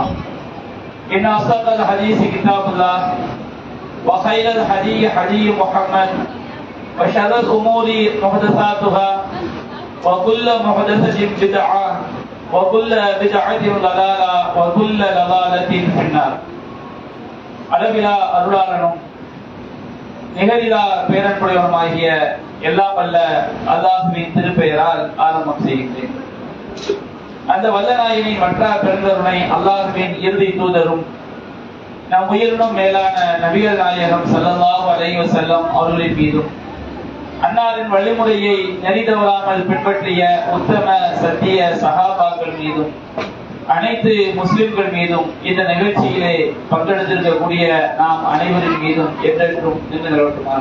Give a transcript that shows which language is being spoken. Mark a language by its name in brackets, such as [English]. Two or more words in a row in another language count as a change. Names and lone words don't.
[Arabic] إن أصدق الحديث كتاب الله وخير الهدي هدي محمد وشر الأمور محدثاتها وكل محدثة بدعة وكل بدعة ضلالة وكل ضلالة في النار. [Tamil] அளவிலா அருளாளனும் நிகரிலா பேரன்புடையவனுமாகிய எல்லாம் வல்ல அல்லாஹ்வின் திருப்பெயரால் ஆரம்பம் செய்கின்றேன். அந்த வல்ல நாயனின் வற்றா பெருந்தருணை அல்லாஹ்வின் இறுதி தூதரும் நம் உயிரினும் மேலான நபிகள் நாயகம் [Arabic] صلى الله عليه وسلم [Tamil] அவர்களின் மீதும் அன்னாரின் வழிமுறையை நெறிதவறாமல் பின்பற்றிய உத்தம சத்திய சஹாபாக்கள் மீதும் அனைத்து முஸ்லிம்கள் மீதும் இந்த நிகழ்ச்சியிலே பங்கெடுத்திருக்கக்கூடிய நாம் அனைவரின் மீதும் என்றென்றும் நின்று நிலவட்டுமாக.